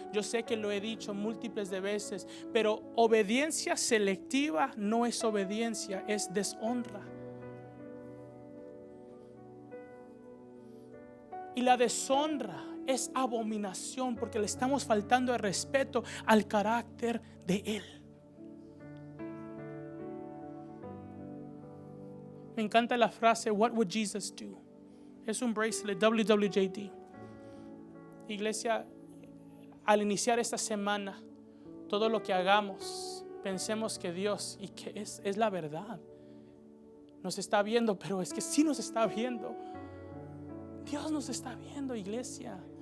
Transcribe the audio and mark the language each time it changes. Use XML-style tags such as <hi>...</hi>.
<es>Yo sé que lo he dicho múltiples de veces, pero obediencia selectiva no es obediencia, es deshonra. Y la deshonra es abominación, porque le estamos faltando el respeto al carácter de Él. Me encanta la frase</es> <en>What would Jesus do?</en> <es>Es un bracelet WWJD. Iglesia, al iniciar esta semana, todo lo que hagamos, pensemos que Dios, y que es la verdad, nos está viendo. Pero es que sí nos está viendo. Dios nos está viendo, iglesia.</es>